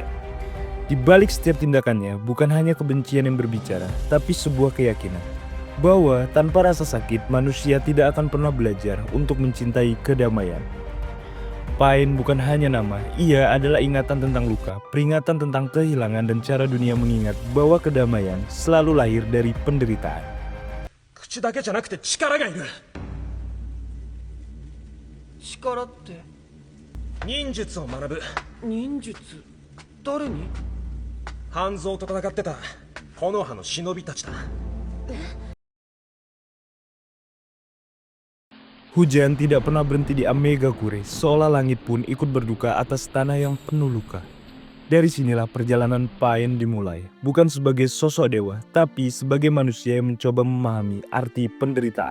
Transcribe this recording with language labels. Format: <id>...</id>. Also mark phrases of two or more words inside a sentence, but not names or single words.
<id>Di balik setiap tindakannya, bukan hanya kebencian yang berbicara, tapi sebuah keyakinan bahwa tanpa rasa sakit, manusia tidak akan pernah belajar untuk mencintai kedamaian. Pain bukan hanya nama, ia adalah ingatan tentang luka, peringatan tentang kehilangan, dan cara dunia mengingat bahwa kedamaian selalu lahir dari penderitaan.</id> <ja>口だけじゃなくて力がいる。力って？忍術を学ぶ。忍術？誰に？半蔵と戦ってた木の葉の忍びたちだ。</ja> <id>Hujan tidak pernah berhenti di Amegakure, seolah langit pun ikut berduka atas tanah yang penuh luka. Dari sinilah perjalanan Pain dimulai, bukan sebagai sosok dewa, tapi sebagai manusia yang mencoba memahami arti penderitaan.</id>